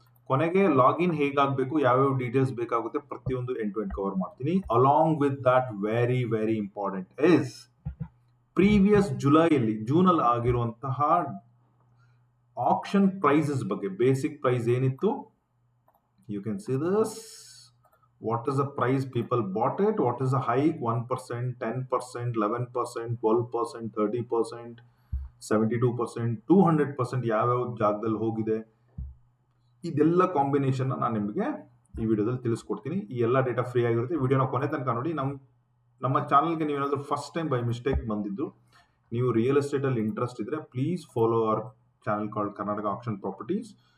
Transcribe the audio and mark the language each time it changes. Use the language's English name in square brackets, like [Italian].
[Kannada] ಕೊನೆಗೆ ಲಾಗಿನ್ ಹೇಗಾಗಬೇಕು, ಯಾವ್ಯಾವ ಡೀಟೇಲ್ಸ್ ಬೇಕಾಗುತ್ತೆ, ಪ್ರತಿಯೊಂದು ಎಂಡ್ ಟು ಎಂಡ್ ಕವರ್ ಮಾಡ್ತೀನಿ. [English] along with that very very important is previous June [Kannada] ಅಲ್ಲಿ ಆಗಿರುವಂತಹ [English] Auction prices ಬಗ್ಗೆ, basic price ಏನಿತ್ತು, you can see this. What is the price people bought it? What is the hike? [Kannada] 1%, 10%, 11%, 12%, 30%, 72%, 200% ಯಾವ್ಯಾವ ಜಾಗದಲ್ಲಿ ಹೋಗಿದೆ, ಇದೆಲ್ಲ combination ನಾನು ನಿಮಗೆ ಈ ವಿಡಿಯೋದಲ್ಲಿ ತಿಳಿಸ್ಕೊಡ್ತೀನಿ. ಈ ಎಲ್ಲ ಡೇಟಾ ಫ್ರೀ ಆಗಿರುತ್ತೆ. ವಿಡಿಯೋನ ಕೊನೆ ತನಕ ನೋಡಿ. ನಮ್ಮ ಚಾನಲ್ಗೆ ನೀವೇನಾದ್ರೂ ಫಸ್ಟ್ ಟೈಮ್ ಬೈ ಮಿಸ್ಟೇಕ್ ಬಂದಿದ್ದು, ನೀವು ರಿಯಲ್ ಎಸ್ಟೇಟ್ ಅಲ್ಲಿ ಇಂಟ್ರೆಸ್ಟ್ ಇದ್ರೆ [English] please follow our channel called [Kannada] Karnataka action properties.